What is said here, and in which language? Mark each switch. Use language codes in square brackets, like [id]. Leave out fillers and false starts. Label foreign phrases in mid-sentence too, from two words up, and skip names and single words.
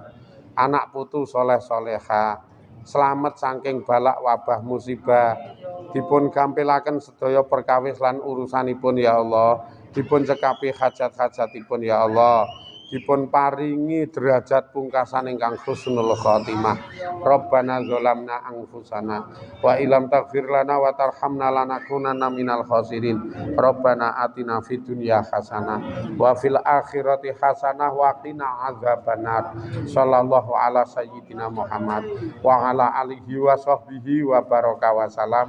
[jv] Anak putu soleh soleha. Selamat saking balak wabah musibah. Dipun gampilaken sedaya perkawis lan urusanipun [ar] يا الله. [jv] Dipun cekapi hajat-hajatipun [ar] يا الله. [jv] Dipun paringi derajat pungkasan ingkang [ar] حسن الخاتمة. ربنا ظلمنا أنفسنا وإن لم تغفر لنا وترحمنا لنكونن من الخاسرين. ربنا آتنا في الدنيا حسنة وفي الآخرة حسنة وقنا عذاب النار. صلى الله على سيدنا محمد وعلى آله وصحبه وبارك وسلم.